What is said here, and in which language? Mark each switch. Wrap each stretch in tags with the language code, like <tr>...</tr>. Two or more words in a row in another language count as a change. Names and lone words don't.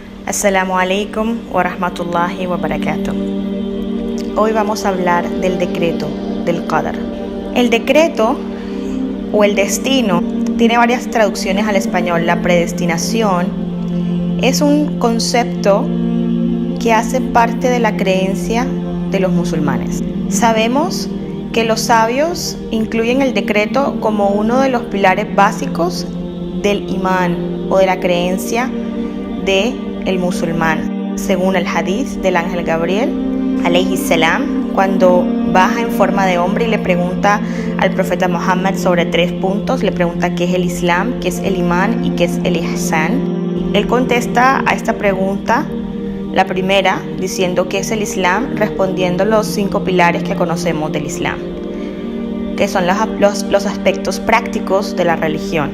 <ar>السلام عليكم ورحمة الله وبركاته.</ar> <es>Hoy vamos a hablar del decreto, del qadar. El decreto o el destino tiene varias traducciones al español. La predestinación es un concepto que hace parte de la creencia de los musulmanes. Sabemos que los sabios incluyen el decreto como uno de los pilares básicos del imán o de la creencia del musulmán. Según el hadith del ángel Gabriel,</es> <ar>عليه السلام,</ar> <es>cuando baja en forma de hombre y le pregunta al profeta Muhammad sobre 3 puntos, le pregunta qué es el Islam, qué es el imán y qué es el ihsan. Él contesta a esta pregunta, la primera, diciendo qué es el Islam, respondiendo los 5 pilares que conocemos del Islam, que son los aspectos prácticos de la religión.</es>